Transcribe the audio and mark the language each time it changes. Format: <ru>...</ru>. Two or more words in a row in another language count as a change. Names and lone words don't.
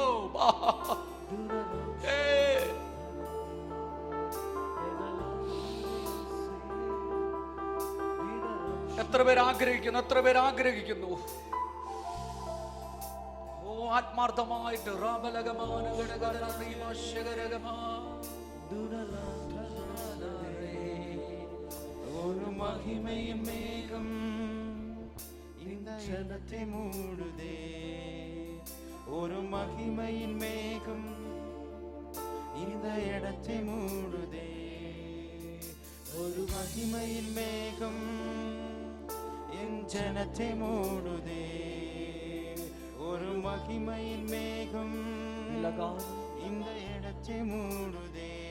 <ml>എത്ര പേര് ആഗ്രഹിക്കുന്നു, എത്ര പേര് ആഗ്രഹിക്കുന്നു? ആത്മാർത്ഥമായിട്ട്</ml> <ta>ஒரு மகிமையும் மேகம் இந்த இடத்தை மூடுதே, ஒரு மகிமையின் மேகம் இந்த இடத்தை மூடுதே, ஒரு மகிமையின் மேகம் என் ஜனத்தை மூடுதே, ஒரு மகிமையின் மேகம் இந்த இடத்தை மூடுதே,</ta>